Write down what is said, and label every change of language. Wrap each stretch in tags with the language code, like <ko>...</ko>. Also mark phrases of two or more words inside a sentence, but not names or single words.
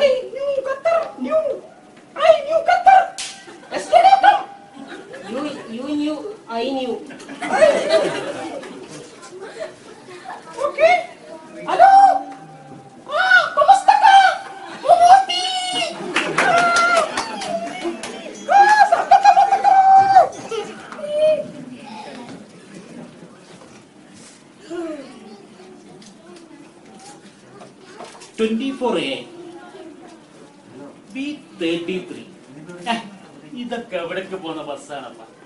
<en>Hey, new Qatar, new. Hey, new Qatar. Yesterday come. You knew, I knew. Okay. Hello.</en> <tl>Kumusta ka? Mabuti. Saan ka mabuti? 24A B33.</tl> <ml>ഇതൊക്കെ എവിടേക്ക് പോകുന്ന ബസ്സാണപ്പ?</ml>